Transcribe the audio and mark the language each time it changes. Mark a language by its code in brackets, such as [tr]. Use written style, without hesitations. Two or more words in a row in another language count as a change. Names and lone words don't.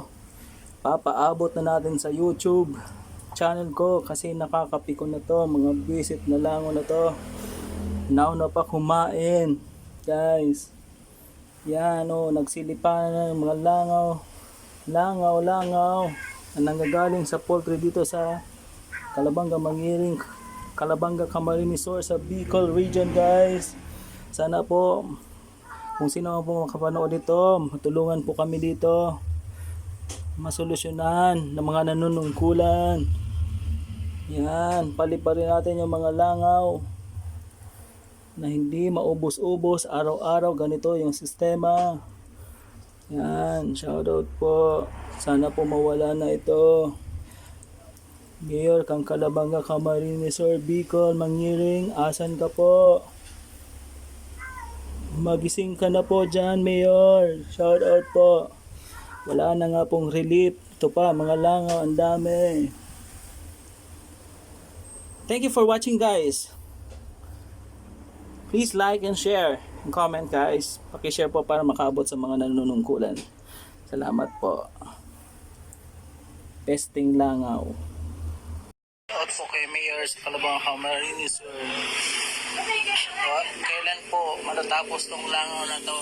[tl] Papaabot na natin sa YouTube channel ko kasi nakakapiko na to, mga visit na langaw na to. Nauna pa kumain guys. Yan o, nagsilipan na ng mga langaw. Langaw na nanggagaling sa poultry dito sa Calabanga, Mangiring, Calabanga, Camarines Sur sa Bicol region guys. Sana po kung sino man po makapanood dito, matulungan po kami dito masolusyonan ng mga nanunungkulan. Yan, paliparin natin yung mga langaw na hindi maubos-ubos araw-araw. Ganito yung sistema. Yan, shoutout po. Sana po mawala na ito. Mayor kang Calabanga, Camarines Sur, Bicol, Mangiring, asan ka po? Magising ka na po dyan, Mayor. Shoutout po. Wala na nga pong relief. Ito pa, mga langaw, ang dami. [en] Thank you for watching guys. Please like and share and comment guys. [tl] Paki-share po para makaabot sa mga nanunungkulan. Salamat po. Pesting langaw. Out po kay Mayor sa Calabanga, Camarines Sur. Kailan po matatapos tong langaw na to?